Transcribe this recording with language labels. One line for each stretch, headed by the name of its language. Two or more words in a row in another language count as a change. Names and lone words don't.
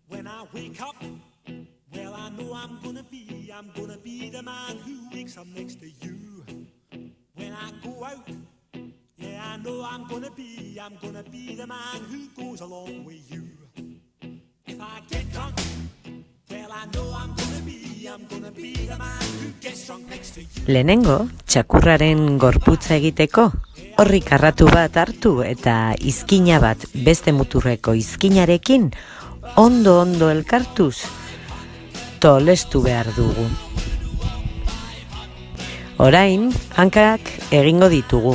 English: I wake up, well I know I'm gonna be the man who wakes up next to you. When I go out, yeah I know I'm gonna be the man who goes along with you. If I get drunk, well I know I'm gonna be the man who gets drunk next to you.
Basque: Lehenengo, txakurraren gorputza egiteko, horri karratu bat hartu eta izkina bat beste muturreko izkinarekin ondo elkartuz tolestu behar dugu. Orain, hankak egingo ditugu.